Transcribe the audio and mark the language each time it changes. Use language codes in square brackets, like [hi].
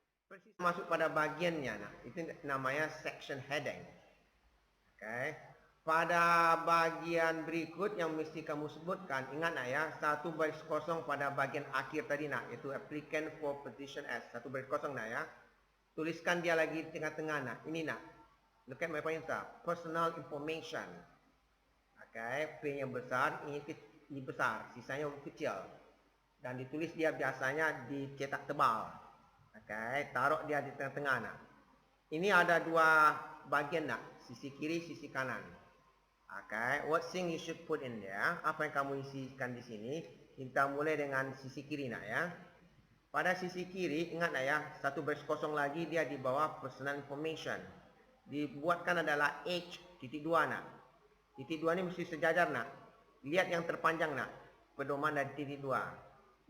[id] Persis masuk pada bagiannya nak. Itu namanya section heading. Okay. pada bagian berikut yang mesti kamu sebutkan, ingat nak ya, satu baris kosong pada bagian akhir tadi nak, itu [en] applicant for position S, [id] satu baris kosong nak ya. Tuliskan dia lagi di tengah-tengah nak, ini nak. [en] Look at my pointer, personal information. [id] Okay, P yang besar, ini besar, sisanya kecil. Dan ditulis dia biasanya dicetak tebal. Okay, taruh dia di tengah-tengah nak. Ini ada dua bagian nak, sisi kiri, sisi kanan. [en] Okay, what thing you should put in there? [id] Apa yang kamu isikan di sini? Kita mulai dengan sisi kiri nak ya. Pada sisi kiri, ingat nak ya, satu baris kosong lagi dia di bawah personal information. Dibuatkan adalah H.2 nak. Titik 2 ni mesti sejajar nak. Lihat yang terpanjang nak. Pedoman dari titik 2.